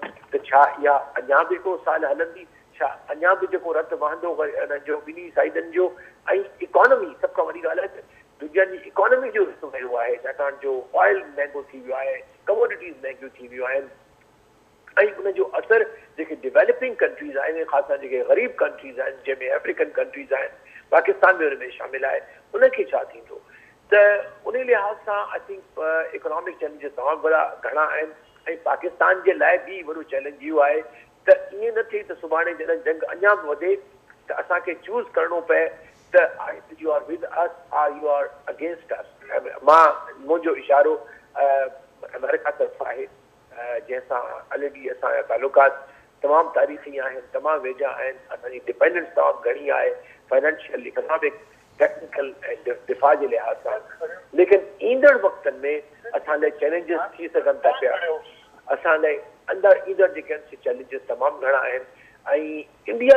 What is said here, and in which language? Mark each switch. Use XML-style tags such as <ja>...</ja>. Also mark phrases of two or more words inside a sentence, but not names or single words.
<sd>त छा इहा अञा बि हिकिड़ो साल हलंदी, छा अञा बि जेको रत वहंदो हिन जो ॿिन्ही साइडनि जो, ऐं इकोनॉमी सभ खां वॾी ॻाल्हि आहे त दुनिया जी इकोनॉमी जो हिसो वियो आहे, छाकाणि जो ऑयल महांगो थी वियो आहे, कमोडिटीज़ महांगियूं थी वियूं आहिनि, ऐं उनजो असरु जेके</sd> <en>developing countries</en> <sd>आहिनि ख़ासि कर जेके ग़रीब कंट्रीज़ आहिनि जंहिंमें</sd> <en>African countries</en> <sd>आहिनि, पाकिस्तान बि हुन में शामिल आहे, उनखे छा थींदो। त उन लिहाज़ सां</sd> <en>I think economic challenges</en> <sd>तमामु वॾा घणा आहिनि, ऐं पाकिस्तान जे लाइ बि वॾो चैलेंज इहो आहे त ईअं न थिए त सुभाणे जॾहिं जंग अञा बि वधे त असांखे चूज़ करिणो पए त</sd> <en>you are with us or you are against us.</en> <sd>मुंहिंजो इशारो अमेरिका तरफ़ आहे जंहिंसां ऑलरेडी असांजा तालुकात तमामु तारीख़ी आहिनि, तमामु वेझा आहिनि, असांजी डिपेंडेंस तमामु घणी आहे</sd> <en>financial, economic, technical</en> <sd>ऐं दिफ़ा जे लिहाज़ सां। लेकिन ईंदड़ वक़्तनि में असां लाइ चैलेंजिस थी सघनि था पिया, असां लाइ अंदरि ईंदड़ जेके आहिनि से चैलेंजिस तमामु घणा आहिनि, ऐं इंडिया</sd>